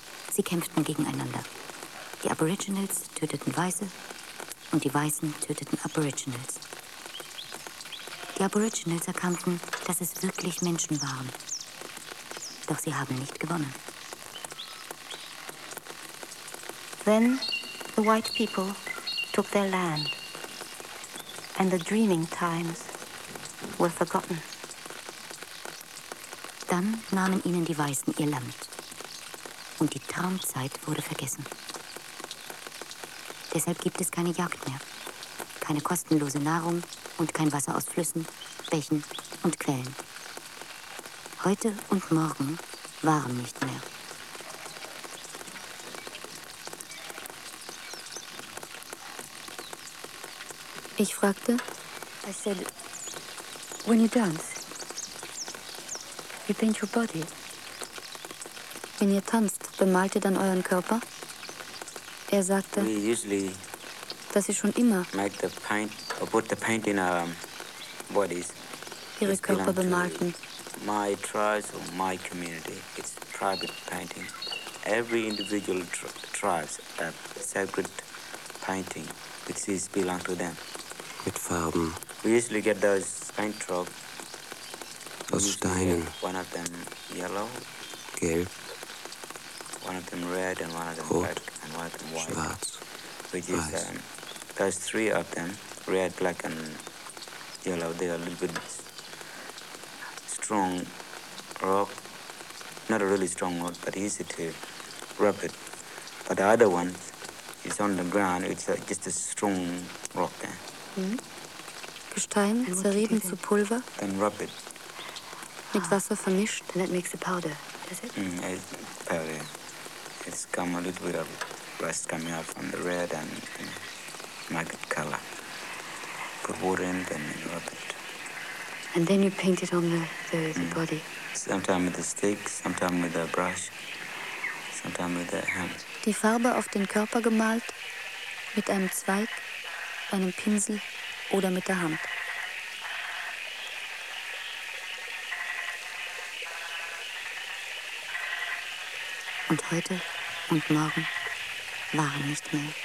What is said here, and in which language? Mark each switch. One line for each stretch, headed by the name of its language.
German: Sie kämpften gegeneinander. Die Aboriginals töteten Weiße und die Weißen töteten Aboriginals. Die Aboriginals erkannten, dass es wirklich Menschen waren. Doch sie haben nicht gewonnen.
English: Then the white people took their land and the dreaming times were forgotten.
German: Dann nahmen ihnen die Weißen ihr Land und die Traumzeit wurde vergessen. Deshalb gibt es keine Jagd mehr, keine kostenlose Nahrung und kein Wasser aus Flüssen, Bächen und Quellen. Heute und morgen waren nicht mehr. Ich fragte,
English: I said, when you dance, you paint your body.
German: Wenn ihr tanzt, bemalt ihr dann euren Körper? Er sagte,
English: we usually,
German: dass sie schon immer
English: make the paint, or put the paint in our bodies.
German: Ihre It's Körper bemalten.
English: My tribes or my community, it's private painting. Every individual tribes have sacred painting, which is belong to them.
German: Mit Farben.
English: We usually get those paint drops.
German: Aus Steinen.
English: One of them yellow.
German: Gelb.
English: One of them red and one of them
German: rot,
English: black and one of them white.
German: Schwarz.
English: Which is those three of them, red, black and yellow. They are a little bit strong rock. Not a really strong rock, but easy to rub it. But the other one is on the ground. It's just a strong rock.
German: Gestein zerrieben zu Pulver.
English: Then rub it.
German: Mit Wasser vermischt.
English: And that makes the powder. Is it? Powder. It's come a little bit of rust coming out from the red and make it color. Put water in, then rub it. And then you paint it on the body. Sometimes with a stick, sometimes with a brush, sometimes with a hand.
German: Die Farbe auf den Körper gemalt mit einem Zweig, einem Pinsel oder mit der Hand. Und heute und morgen waren nicht mehr.